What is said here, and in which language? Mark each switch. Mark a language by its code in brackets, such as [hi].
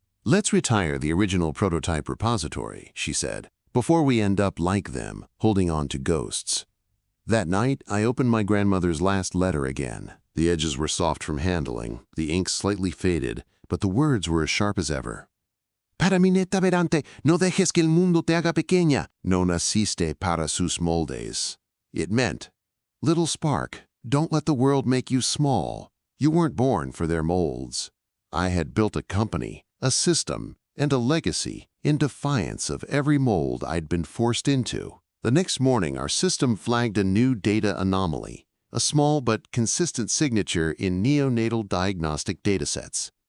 [en] "Let's retire the original prototype repository," she said, "before we end up like them, holding on to ghosts." That night, I opened my grandmother's last letter again. The edges were soft from handling, the ink slightly faded, but the words were as sharp as ever. [es] "Para mi neta verante, no dejes que el mundo te haga pequeña. No naciste para sus moldes." [en] It meant, "Little spark, don't let the world make you small. You weren't born for their molds." I had built a company, a system, and a legacy in defiance of every mold I'd been forced into. The next morning, our system flagged a new data anomaly, a small but consistent signature in neonatal diagnostic datasets.